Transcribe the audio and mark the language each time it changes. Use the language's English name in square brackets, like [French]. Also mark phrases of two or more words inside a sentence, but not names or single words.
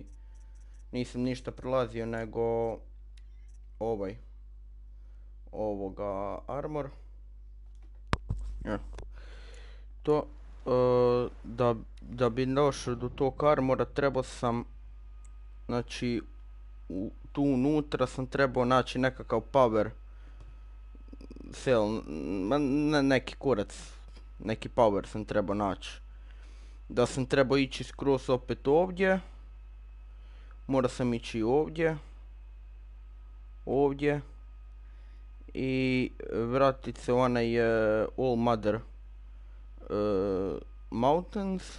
[Croatian] Nisam ništa prelazio nego ovoga armor. To, da bi došao do tog armora trebao sam, znači, tu unutra sam trebao naći nekakav [English] power cell, [Croatian] neki kurac, neki power sam trebao naći. Da sam trebao ići skroz opet ovdje, morao sam ići ovdje i vratit se onaj All Mother Mountains.